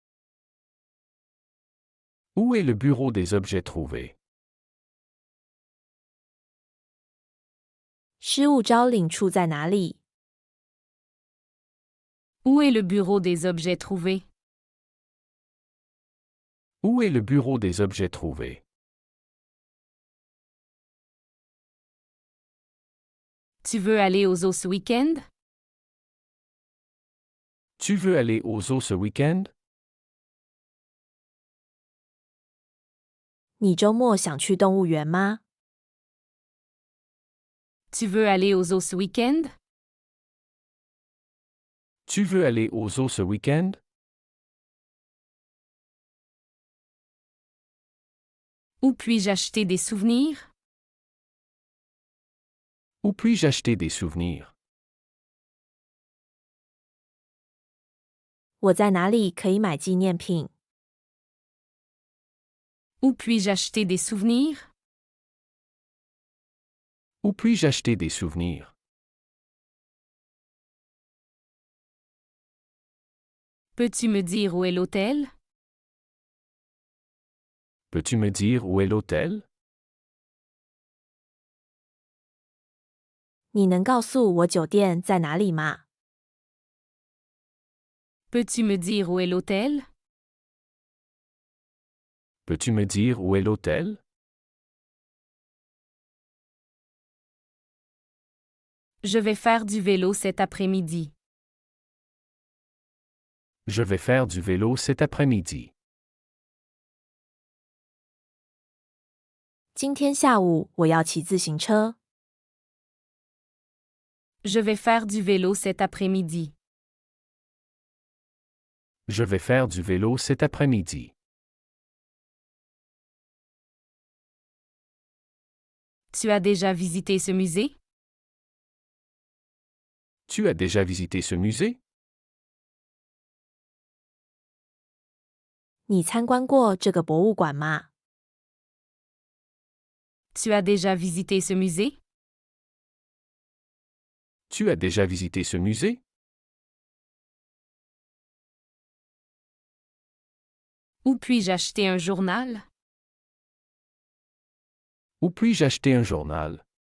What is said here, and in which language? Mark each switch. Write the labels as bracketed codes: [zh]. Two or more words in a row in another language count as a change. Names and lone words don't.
[fr] Où est le bureau des objets trouvés? [zh] 失物招领处在哪里？ [fr] Où est le bureau des objets trouvés? Où est le bureau des objets trouvés? Tu veux aller aux eaux ce week-end? Tu veux aller aux eaux ce week-end? [zh] 你周末想去动物园吗？ [fr] Tu veux aller aux eaux ce week-end? Tu veux aller aux eaux ce week-end? Où puis-je acheter des souvenirs? Où puis-je acheter des souvenirs? [zh] 我在哪里可以买纪念品？ [fr] Où puis-je acheter des souvenirs? Où puis-je acheter des souvenirs? Peux-tu me dire où est l'hôtel? Peux-tu me dire où est l'hôtel? [zh] 你能告诉我酒店在哪里吗？ [fr] Peux-tu me dire où est l'hôtel? Peux-tu me dire où est l'hôtel? Je vais faire du vélo cet après-midi. Je vais faire du vélo cet après-midi. [zh] 今天下午我要骑自行车。 [fr] Je vais faire du vélo cet après-midi. Je vais faire du vélo cet après-midi. Tu as déjà visité ce musée? Tu as déjà visité ce musée? [zh] 你参观过这个博物馆吗？ [fr] Tu as déjà visité ce musée? Tu as déjà visité ce musée? Où puis-je acheter un journal? Où puis-je acheter un journal?